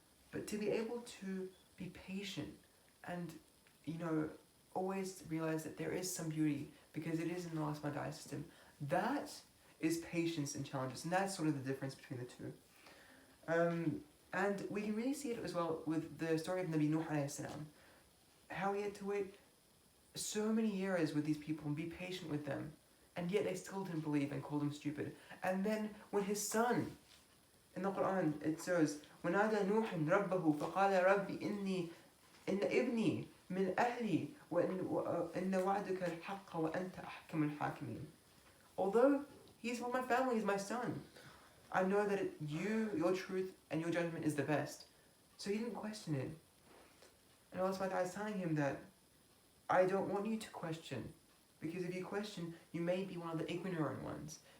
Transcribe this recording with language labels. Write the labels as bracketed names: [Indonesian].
[English] But to be able to be patient and, always realize that there is some beauty because it is in the Allah subhanahu wa ta'ala system, that is patience and challenges, and that's sort of the difference between the two. And we can really see it as well with the story of Nabi Nuh alayhi salam, how he had to wait so many years with these people and be patient with them, and yet they still didn't believe and called him stupid. And then when his son, in the Quran it says, [Arabic] وَنَادَى نُوحٍ رَبَّهُ فَقَالَ رَبِّ إِنَّ إِبْنِي مِنْ أَهْلِي وَإِنَّ وَعْدَكَ الْحَقَّ وَأَنْتَ أَحْكَمُ الْحَاكِمِينَ. [English] Although he's from my family, he's my son, I know that your truth and your judgment is the best. So he didn't question it. And Allah subhanahu wa ta'ala is telling him that I don't want you to question, because if you question, you may be one of the ignorant ones.